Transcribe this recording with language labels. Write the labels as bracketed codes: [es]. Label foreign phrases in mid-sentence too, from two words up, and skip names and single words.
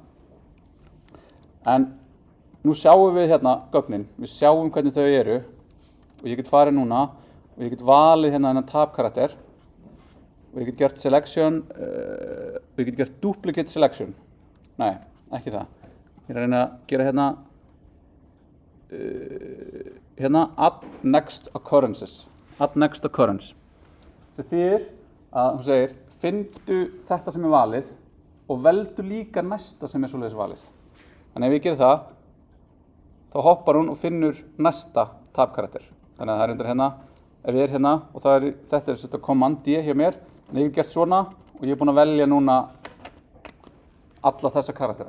[is] En nú sjáum við hérna gögnin, við sjáum hvernig þau eru og ég get farið núna og ég get valið hérna þennan tab-karakter og ég get gert selection og ég get gert [en] duplicate selection. [is] Nei, ekki það. Ég er að reyna að gera hérna [en] add next occurrences. Add next occurrence. [is] Það þýðir að hún segir finndu þetta sem valið og veldu líka næsta sem svoleiðis valið. Þannig ef ég ger það, þá hoppar hún og finnur næsta tab-karakter. Þannig að það undir hérna, ef ég hérna og þetta þetta command D hjá mér, en ég hef gert svona og ég er búinn að velja núna alla þessa karaktera.